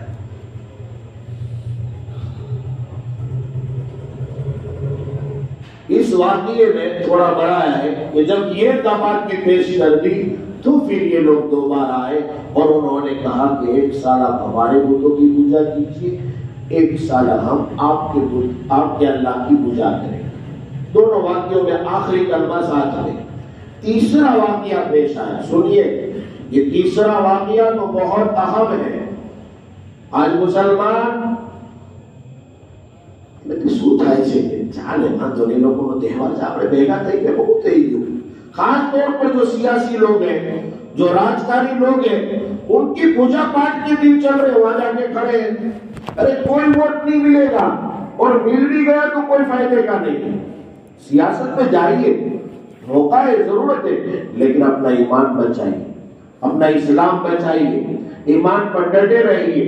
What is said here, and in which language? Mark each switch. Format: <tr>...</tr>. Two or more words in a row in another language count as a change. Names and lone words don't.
<ur>اس واقعے میں تھوڑا بڑا ہے کہ جب یہ دعوت کی پیش کر دی تو پھر یہ لوگ دوبارہ آئے اور انہوں نے کہا کہ 1 سال آپ ہمارے بتوں کی پوجا کیجیے، 1 سال ہم آپ کے اللہ کی پوجا کریں۔ دونوں واقعوں میں آخری کلمہ ساتھ میں. تیسرا واقعہ پیش آیا. سنیے یہ تیسرا واقعہ تو بہت اہم ہے. آج مسلمان</ur> <gu>શું થાય છે કે ચાલે વાંધો નહીં, લોકોનો તહેવાર છે, આપણે ભેગા થઈ ગયા બહુ થઈ ગયું.</gu> <ur>خاص طور پر جو سیاسی لوگ ہیں, جو راجکاری لوگ ہیں, ان کی پوجا پاٹ کے دن چل رہے, وہاں جا کے کھڑے ہیں. ارے کوئی ووٹ نہیں ملے گا, اور مل بھی گیا تو کوئی فائدے کا نہیں. سیاست میں جائیے, موقع ہے, ضرورت ہے, لیکن اپنا ایمان بچائیے, اپنا اسلام بچائیے, ایمان پر ڈٹے رہیے.</ur>